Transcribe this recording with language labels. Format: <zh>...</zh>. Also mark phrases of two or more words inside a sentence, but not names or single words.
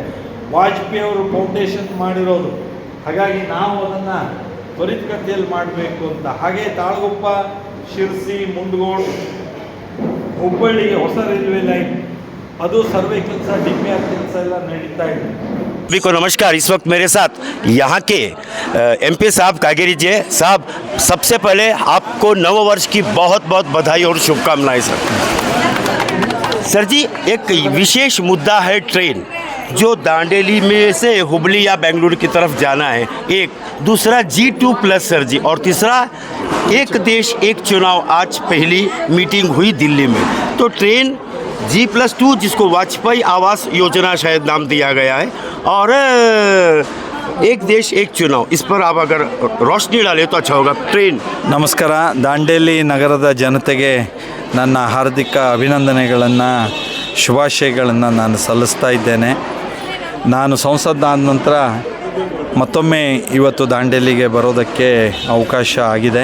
<kn>ವಾಜಪೇಯಿ ಅವರು ಫೌಂಡೇಶನ್ ಮಾಡಿರೋದು. ಹಾಗಾಗಿ ನಾವು ಅದನ್ನು ತ್ವರಿತಗತಿಯಲ್ಲಿ ಮಾಡಬೇಕು ಅಂತ. ಹಾಗೆ ತಾಳಗುಪ್ಪ, ಶಿರ್ಸಿ, ಮುಂಡಗೋಡು, ಹುಬ್ಬಳ್ಳಿಗೆ ಹೊಸ</kn> <en>railway line,</en> <kn>ಅದು ಸರ್ವೆ ಕೆಲಸ, DPR ಕೆಲಸ ಎಲ್ಲ ನಡೀತಾ ಇದೆ.</kn> <hi>सभी को नमस्कार। इस वक्त मेरे साथ यहाँ के MP साहब कागेरी जी साहब, सबसे पहले आपको नव वर्ष की बहुत बहुत बधाई और शुभकामनाएं सर। सर जी, एक विशेष मुद्दा है ट्रेन, जो दांडेली में से हुबली या बेंगलुरु की तरफ जाना है, एक दूसरा G2+ सर जी, और तीसरा एक देश एक चुनाव। आज पहली मीटिंग हुई दिल्ली में, तो ट्रेन G+2, जिसको वाजपेयी आवास योजना शायद नाम दिया गया है, और एक देश एक चुनाव, इस पर आप अगर रोशनी डालें तो अच्छा होगा। ट्रेन</hi> <kn>ನಮಸ್ಕಾರ. ದಾಂಡೇಲಿ ನಗರದ ಜನತೆಗೆ ನನ್ನ ಹಾರ್ದಿಕ ಅಭಿನಂದನೆಗಳನ್ನು, ಶುಭಾಶಯಗಳನ್ನು ನಾನು ಸಲ್ಲಿಸ್ತಾ ಇದ್ದೇನೆ. ನಾನು ಸಂಸದನಾದ ನಂತರ ಮತ್ತೊಮ್ಮೆ ಇವತ್ತು ದಾಂಡೇಲಿಗೆ ಬರೋದಕ್ಕೆ ಅವಕಾಶ ಆಗಿದೆ.</kn>